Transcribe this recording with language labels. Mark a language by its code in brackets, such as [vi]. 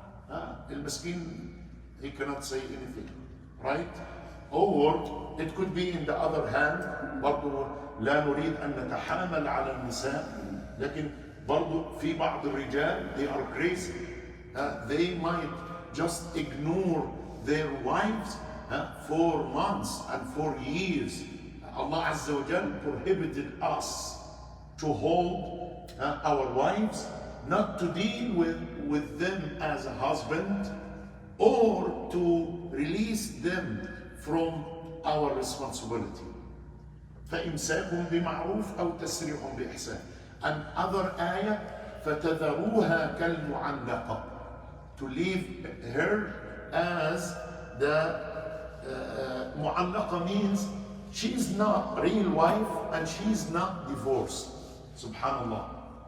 [en] Al-Maskin, he cannot say anything, right? Or it could be in the other hand, [ar] برضو لا نريد أن نتحامل على النساء، لكن برضو في بعض الرجال, [en] they are crazy. They might just ignore their wives for months and for years. Allah Azza wa Jal prohibited us to hold our wives, not to deal with them as a husband, or to release them from our responsibility. [ar] فإمساك بمعروف أو تسريح بإحسان. [en] And other ayah, [ar] فتذروها كالمعلقة. [en] To leave her as the معلقة means she's not real wife and she's not divorced. Subhanallah.